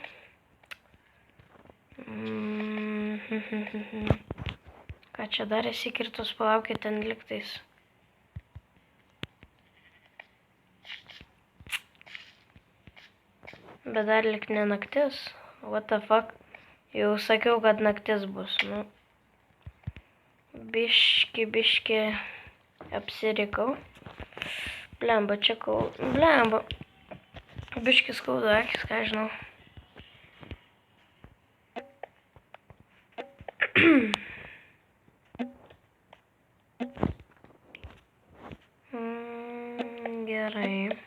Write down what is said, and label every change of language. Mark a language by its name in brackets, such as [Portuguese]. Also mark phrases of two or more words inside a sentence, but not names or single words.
[Lithuanian] Ką čia dar įsikirtus, palaukit ten liktais. Bet dar lik ne naktis. [English] What the fuck? [Lithuanian] Jau sakiau, kad naktis bus. Nu. Biški apsirikau. Blemba, čia blemba. Biški skauda akis, ką žinau. Gerai.